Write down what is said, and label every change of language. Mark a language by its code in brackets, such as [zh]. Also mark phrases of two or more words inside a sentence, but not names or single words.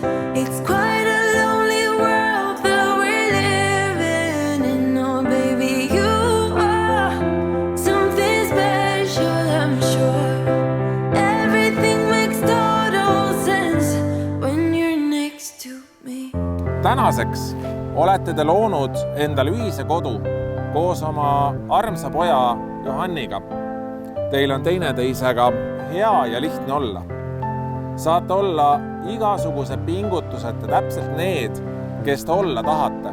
[en] It's quite a lonely world that we're living in. Oh baby, you are something special, I'm sure. Everything makes total sense when you're next to me. [et] Tänaseks olete te loonud endale ühise kodu koos oma armsa poja Johanniga. Teil on teineteisega hea ja lihtne olla. Saate olla igasuguse pingutuseta täpselt need, kes te olla tahate.